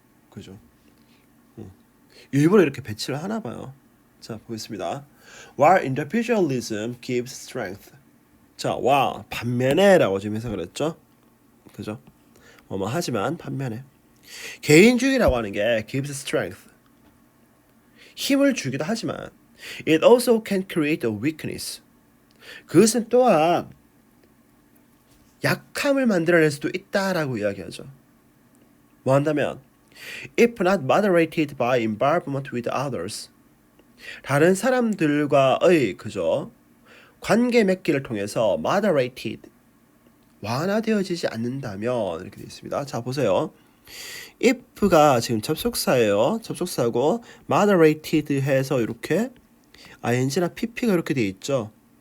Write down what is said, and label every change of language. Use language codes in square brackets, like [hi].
[ko] 그죠? 일부러 이렇게 배치를 하나 봐요. 자, 보겠습니다. [en] While individualism gives strength. [ko] 자, while 반면에라고 지금 해석을 했죠. 그죠? 하지만 반면에 개인주의라고 하는 게 [en] gives strength. [ko] 힘을 주기도 하지만 [en] it also can create a weakness. [ko] 그것은 또한 약함을 만들어낼 수도 있다라고 이야기하죠. 뭐 한다면 [en] if not moderated by involvement with others. [ko] 다른 사람들과의 그죠? 관계 맺기를 통해서 moderated 완화되어지지 않는다면 이렇게 되어 있습니다. 자, 보세요. if가 지금 접속사예요. 접속사고 moderated 해서 이렇게 ing나 pp가 이렇게 되어 있죠.